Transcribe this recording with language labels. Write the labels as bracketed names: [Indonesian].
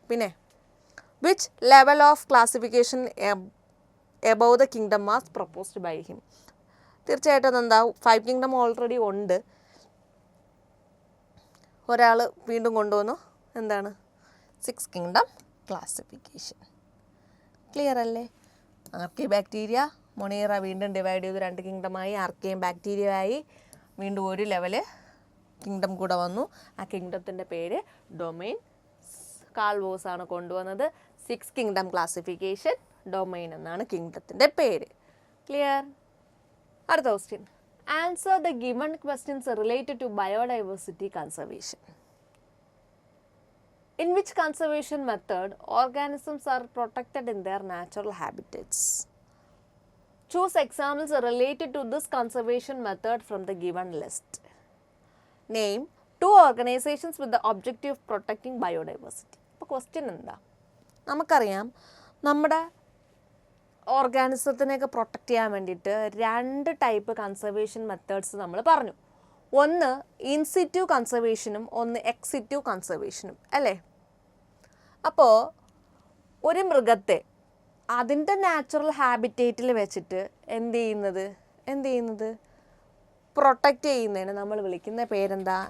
[Malayalam] പിന്നെ [English] which level of classification above the kingdom was proposed by him? [Malayalam] തീർച്ചയായിട്ടും എന്താ? 5 kingdom already ഉണ്ട്, ഒരാൾ വീണ്ടും കൊണ്ടുവന്നു. എന്താണ്? 6 kingdom ക്ലാസിഫിക്കേഷൻ. ക്ലിയർ അല്ലേ? ആർക്കി ബാക്ടീരിയ, മൊണീറ വീണ്ടും ഡിവൈഡ് ചെയ്തു 2 കിങ്ഡമായി. ആർക്കിയും ബാക്ടീരിയ ആയി. വീണ്ടും ഒരു ലെവല് കിങ്ഡം കൂടെ വന്നു. ആ കിങ്ഡത്തിൻ്റെ പേര് ഡൊമൈൻ. കാൾ വോസ് ആണ് കൊണ്ടുവന്നത്. 6 kingdom ക്ലാസിഫിക്കേഷൻ, ഡൊമൈൻ എന്നാണ് കിങ്ഡത്തിൻ്റെ പേര്. ക്ലിയർ? അടുത്ത question. [English] Answer the given questions related to biodiversity conservation. In which conservation method organisms are protected in their natural habitats? Choose examples related to this conservation method from the given list. Name 2 organizations with the objective of protecting biodiversity. [Malayalam] അപ്പോൾ question എന്താ? നമുക്കറിയാം, നമ്മുടെ ഓർഗാനിസത്തിനെയൊക്കെ protect ചെയ്യാൻ വേണ്ടിയിട്ട് 2 type conservation methods നമ്മൾ പറഞ്ഞു. ഒന്ന് in situ കൺസർവേഷനും ഒന്ന് എക്സിറ്റു കൺസർവേഷനും അല്ലേ? അപ്പോൾ ഒരു മൃഗത്തെ അതിൻ്റെ നാച്ചുറൽ ഹാബിറ്റേറ്റിൽ വെച്ചിട്ട് എന്ത് ചെയ്യുന്നത് പ്രൊട്ടക്റ്റ് ചെയ്യുന്നതിന് നമ്മൾ വിളിക്കുന്ന പേരെന്താ?